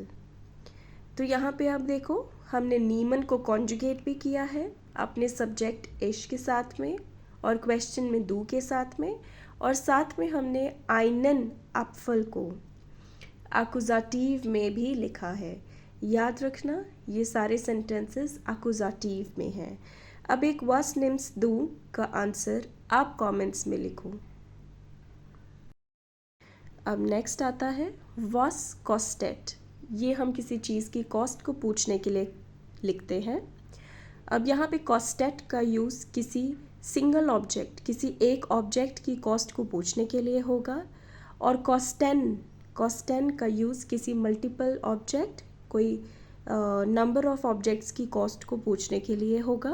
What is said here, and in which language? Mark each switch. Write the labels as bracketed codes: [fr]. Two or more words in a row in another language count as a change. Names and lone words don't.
[hi] तो यहाँ पे आप देखो, हमने नीमन को कॉन्जुगेट भी किया है अपने सब्जेक्ट इश के साथ में, और क्वेश्चन में दू के साथ में, और साथ में हमने [de] einen Apfel [hi] को एक्यूजेटिव में भी लिखा है। याद रखना ये सारे सेंटेंसेस एक्यूजेटिव में हैं। अब एक [de] was nimmst du [hi] का आंसर आप कमेंट्स में लिखो। अब नेक्स्ट आता है [de] was kostet। [hi] ये हम किसी चीज़ की कॉस्ट को पूछने के लिए लिखते हैं। अब यहाँ पे कॉस्टेट का यूज़ किसी [en] single object, [hi] किसी एक ऑब्जेक्ट की कॉस्ट को पूछने के लिए होगा, और कॉस्टेन का यूज़ किसी [en] multiple object, [hi] कोई [en] number of objects [hi] की कॉस्ट को पूछने के लिए होगा।